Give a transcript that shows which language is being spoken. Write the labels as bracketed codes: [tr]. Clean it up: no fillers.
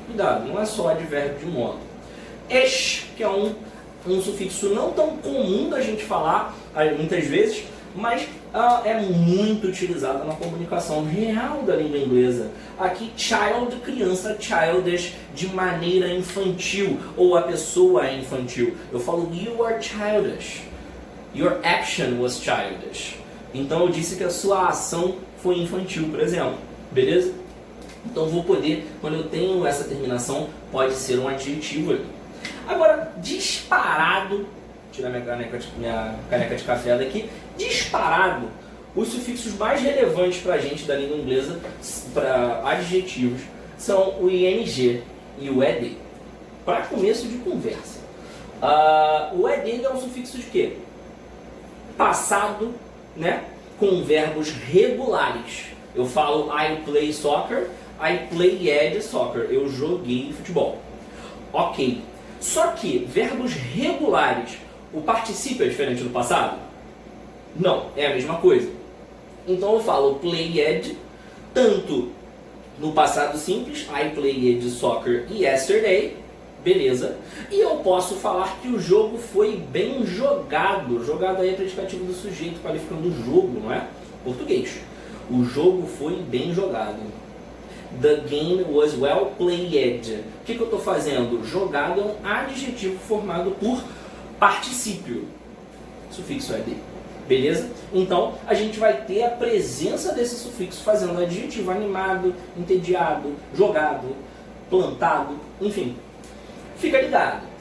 [pt] Cuidado, não é só advérbio de modo. Esh, que é um sufixo não tão comum da gente falar muitas vezes, mas é muito utilizado na comunicação real da língua inglesa. Aqui, child, criança, childish, de maneira infantil, ou a pessoa é infantil. Eu falo, [en] you are childish. Your action was childish. [pt] Então eu disse que a sua ação foi infantil, por exemplo. Beleza? Então eu vou poder, quando eu tenho essa terminação, pode ser um adjetivo ali. Agora, disparado, tirar minha caneca de café daqui, disparado, os sufixos mais relevantes para a gente da língua inglesa, para adjetivos, são o ing e o ed. Para começo de conversa. O ed é um sufixo de quê? Passado, né, com verbos regulares. Eu falo [en] I play soccer, I played soccer. [pt] Eu joguei futebol. Ok. Só que verbos regulares, o particípio é diferente do passado? Não, é a mesma coisa. Então eu falo played, tanto no passado simples, [en] I played soccer yesterday, [pt] beleza? E eu posso falar que o jogo foi bem jogado. Jogado aí é predicativo do sujeito, qualificando o jogo, não é? Português. O jogo foi bem jogado. [en] The game was well played. [pt] O que eu estou fazendo? Jogado é um adjetivo formado por particípio. Sufixo ed. Beleza? Então, a gente vai ter a presença desse sufixo fazendo adjetivo animado, entediado, jogado, plantado, enfim. Fica ligado.